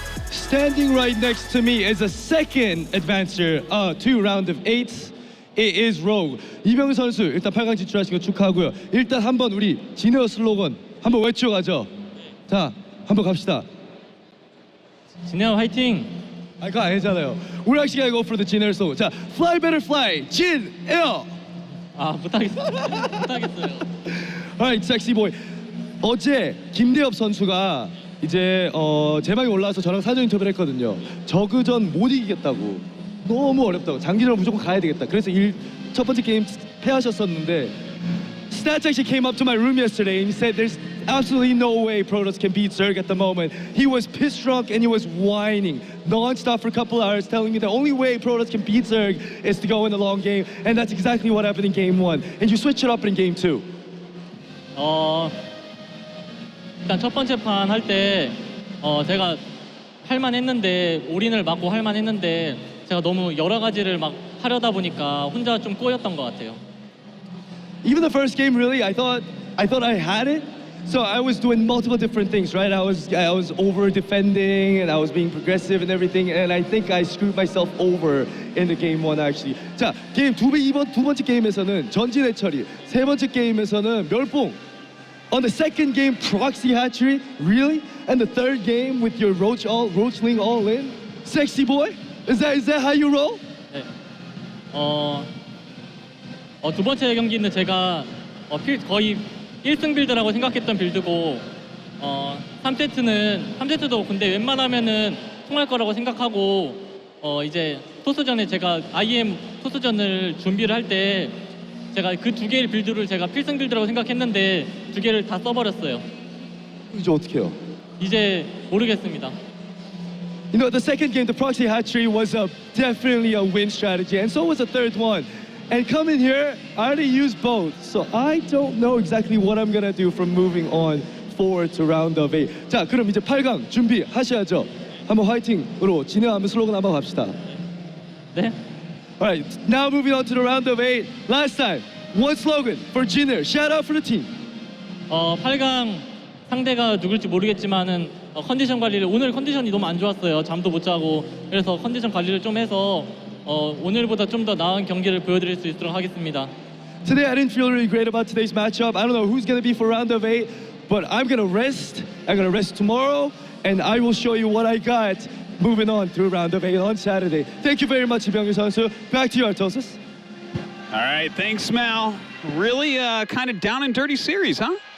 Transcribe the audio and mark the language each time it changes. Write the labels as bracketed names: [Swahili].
[English] Standing right next to me is a second advancer to round of 8. It is Rogue. [Korean] 이병우 선수 일단 8강 진출하신 거 축하하고요. 일단 한번 우리 진에어 슬로건 한번 외쳐가죠. 자, 한번 갑시다. 진에어 화이팅! 아, 그거 아니잖아요. [English] We're actually gonna go for the 진에어 slogan. 자, fly better fly, 진에어. [Korean] 아, 못하겠어요. 못하겠어요. [English] Alright, sexy boy. [Korean] 어제 김대엽 선수가 이제 제방에 올라와서 저랑 사전 인터뷰를 했거든요. 저그전 못 이기겠다고, 너무 어렵다고, 장기전을 무조건 가야 되겠다. 그래서 첫 번째 게임 패하셨었는데 [English] Stats actually came up to my room yesterday and he said there's absolutely no way Protoss can beat Zerg at the moment. He was pissed drunk and he was whining non-stop for a couple hours, telling me the only way Protoss can beat Zerg is to go in the long game, and that's exactly what happened in game 1. And you switch it up in game 2. [Korean] 일단 첫 번째 판 할 때 제가 할만했는데 올인을 막고 할만했는데 제가 너무 여러 가지를 막 하려다 보니까 혼자 좀 꼬였던 것 같아요. [English] Even the first game, really, I thought I had it. So I was doing multiple different things, right? I was over defending and I was being progressive and everything, and I think I screwed myself over in the game 1 actually. [Korean] 자, 게임 두 번째 게임에서는 전진의 처리, 세 번째 게임에서는 멸봉. [English] On the second game, proxy hatchery, really? And the third game with your roachling all in? Sexy boy? Is that how you roll? [Korean] 네. 두 번째 경기는 제가 거의 1승 빌드라고 생각했던 빌드고 3세트도 근데 웬만하면은 통할 거라고 생각하고 이제 토스전에 제가 IEM 토스전을 준비를 할 때 제가 그 두 개의 빌드를 제가 필승 빌드라고 생각했는데 두 개를 다 써버렸어요. 이제 어떻게 해요? 이제 모르겠습니다. [English] You know, the second game, the proxy hatchery was definitely a win strategy, and so was the third one. And coming here, I already used both, so I don't know exactly what I'm gonna do from moving on forward to round of 8. [Korean] 자, 그럼 이제 8강 준비하셔야죠. 한번 화이팅으로 진행하면 슬로건 한번 갑시다. 네? [English] Alright, now moving on to the round of 8. Last time, one slogan for Jinner. Shout out for the team. [Korean] 8강 상대가 누굴지 모르겠지만은 컨디션 관리를 오늘 컨디션이 너무 안 좋았어요. 잠도 못 자고 그래서 컨디션 관리를 좀 해서 오늘보다 좀 더 나은 경기를 보여드릴 수 있도록 하겠습니다. [English] Today I didn't feel really great about today's matchup. I don't know who's gonna be for round of 8, but I'm gonna rest. I'm gonna rest tomorrow, and I will show you what I got moving on through round of 8 on Saturday. Thank you very much, 이병규 선수. Back to you, Artosis. All right, thanks, Mal. Really kind of down and dirty series, huh?